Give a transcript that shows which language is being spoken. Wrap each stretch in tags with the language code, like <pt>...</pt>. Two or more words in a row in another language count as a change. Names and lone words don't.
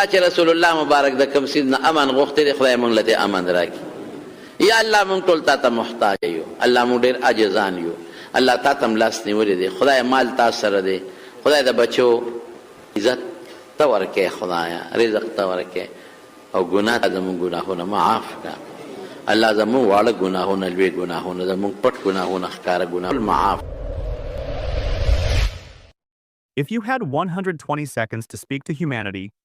<ps>چې رسول الله مبارک د کوم څیز نه امن غوښتي دي خدای موږ له امن راکړي یا الله موږ ټول تا ته محتاج یو الله موږ ډېر عاجزان یو الله تا ته هم لاس نیولی دی خدای مال تا سره دی خدای د بچو عزت ته ورکړې خدایه رزق ته ورکړې او ګناه ته زموږ ګناهونه معاف کړه الله زموږ واړه ګناهونه لوی ګناهونه زموږ پټ ګناهونه ښکاره ګناهونه معاف.</ps> <en>If you had 120 seconds to speak to humanity,</en>